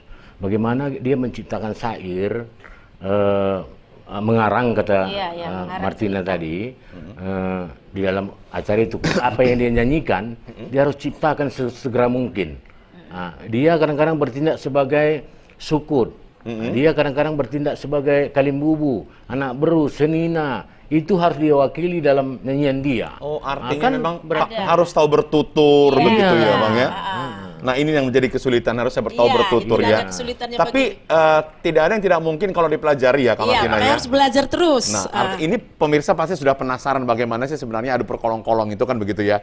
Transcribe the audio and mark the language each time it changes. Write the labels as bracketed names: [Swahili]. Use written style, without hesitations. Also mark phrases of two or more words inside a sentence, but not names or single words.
[Indonesian] Bagaimana dia menciptakan syair, mengarang kata mengarang Martina tadi, di dalam acara itu apa yang dia nyanyikan dia harus ciptakan segera mungkin. Dia kadang-kadang bertindak sebagai sukut, dia kadang-kadang bertindak sebagai kalimbubu, anak beru, senina, itu harus diwakili dalam nyanyian dia. Oh, artinya memang harus tahu bertutur begitu ya Bang ya? Nah, ini yang menjadi kesulitan, harusnya bertahu bertutur ya. Tapi tidak ada yang tidak mungkin kalau dipelajari ya, Kak Martina ya. Harus belajar terus. Nah, ini pemirsa pasti sudah penasaran bagaimana sih sebenarnya adu perkolong-kolong itu kan begitu ya.